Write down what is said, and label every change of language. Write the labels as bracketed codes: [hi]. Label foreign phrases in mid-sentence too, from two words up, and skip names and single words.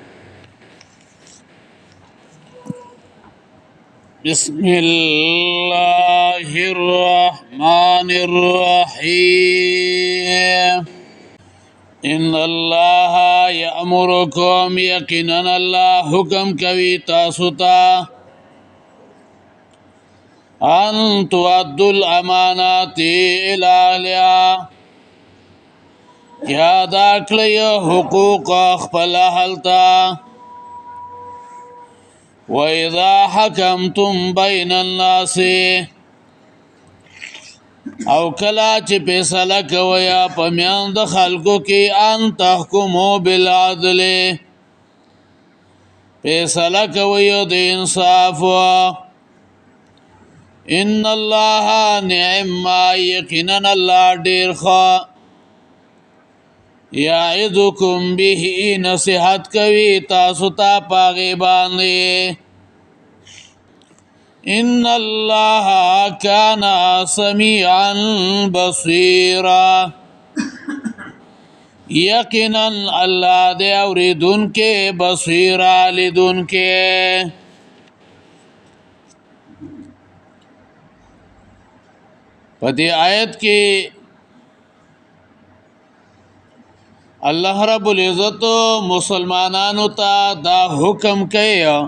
[ar] بسم الله الرحمن الرحيم. إن الله يأمركم [ps] يقينا الله حكم کوي تاسو ته [ar] أن تؤدوا الأمانات إلى أهلها [ps] یاد کړئ حقوق خپل اهل ته [ar] وإذا حكمتم بين الناس [ps] او کلا چې فیصله کوي په میان د خلکو کې [ar] ان تحکموا بالعدل [ps] فیصله کوي د انصاف [ar] ان الله نعم ما [ps] یقینا الله ډیر ښه [ar] یعظکم به [ps] نصیحت کوي تاسو ته پاغي باندې [ar] ان الله كان سميعا بصيرا [ps] یقینا الله دې اوریدونکو [ar] بصیرا لیدونکو [ps] په دې آیت کې الله رب العزت مسلمانانو ته دا حکم کوي